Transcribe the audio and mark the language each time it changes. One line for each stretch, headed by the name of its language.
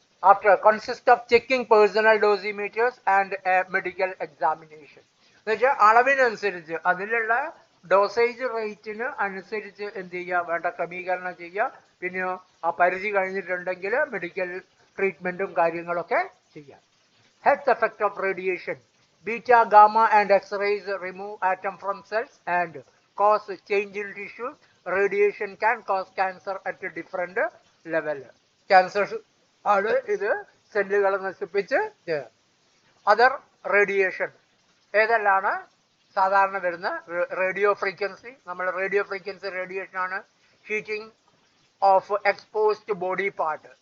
English: After consist of checking personal dosimeters and medical examination.
Malayalam: എന്ന് വെച്ചാൽ അളവിനനുസരിച്ച് അതിലുള്ള ഡോസേജ് റേറ്റിന് അനുസരിച്ച് എന്ത് ചെയ്യുക, വേണ്ട ക്രമീകരണം ചെയ്യുക. പിന്നെ ആ പരിധി കഴിഞ്ഞിട്ടുണ്ടെങ്കിൽ മെഡിക്കൽ ട്രീറ്റ്മെന്റും കാര്യങ്ങളൊക്കെ ചെയ്യാം.
English: Health effect of radiation. Beta, gamma and X-rays remove atom from cells and cause change in tissue. Radiation can cause cancer at a different level.
Malayalam: Cancer ആണ് ഇത് സെല്ലുകളെ നശിപ്പിച്ച്. അതർ റേഡിയേഷൻ ഏതെല്ലാണ് സാധാരണ വരുന്ന റേഡിയോ ഫ്രീക്വൻസി. നമ്മൾ radio frequency radiation ആണ്.
English: Heating of exposed body part.